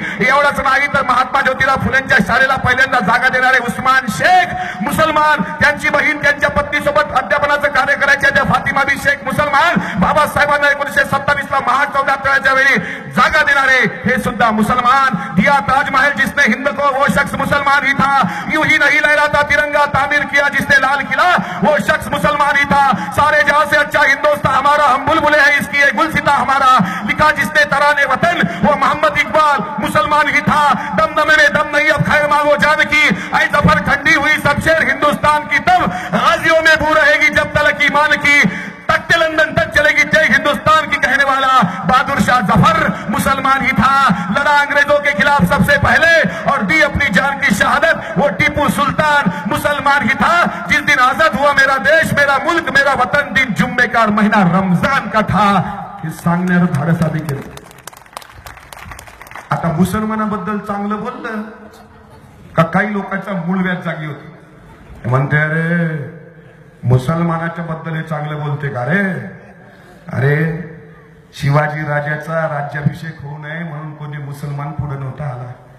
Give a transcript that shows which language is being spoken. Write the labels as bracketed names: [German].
[Marathi] एवढंच नाही तर महात्मा ज्योतिराव फुलेंच्या शाळेला पहिल्यांदा जागा देणारे उस्मान शेख मुसलमान. त्यांची बहीण त्यांच्या पत्नीसोबत अध्यापनाचं कार्य करायचे त्या फातिमा बी शेख मुसलमान. बाबासाहेबांना 1927 ला महाचौदाच्या वेळी जागा देणारे हे सुद्धा मुसलमान. [Hindi] दिया ताजमहल जिसने हिंद को वो शख्स मुसलमान ही था. यूं ही नहीं लहराता तिरंगा तामीर किया जिसने लाल किला वो शख्स मुसलमान ही था. सारे जहां से अच्छा हिंदुस्तान हमारा हम बुलबुले हैं इसकी ये गुलसिता हमारा. लिखा जिसने तराने वतन वो मोहम्मद इकबाल मुसलमान ही था. दमदमे में दम नहीं अब खैर मांगो जान की. ऐ जफर ठंडी हुई सब शेर हिंदुस्तान की तब गाजियों में बू रहेगी जब तलक ईमान की. तख्ते लंदन तक चलेगी जय हिंदुस्तान की कहने वाला बहादुर शाह जफर मुसलमान ही था. लड़ा अंग्रेजों के खिलाफ सबसे पहले और दी अपनी जान की शहादत वो टीपू सुल्तान मुसलमान ही था. जिस दिन आजाद हुआ मेरा देश मेरा मुल्क मेरा वतन दिन जुम्मे का महीना रमजान का था. [Marathi] हे सांगण्याचं धाडस आम्ही केलं. आता मुसलमानाबद्दल चांगलं बोललं का काही लोकांचा मूळ व्याज जागी होती. म्हणते अरे मुसलमानाच्या बद्दल हे चांगलं बोलते का रे. अरे शिवाजी राजाचा राज्याभिषेक होऊ नये म्हणून कोणी मुसलमान पुढे नव्हता आला.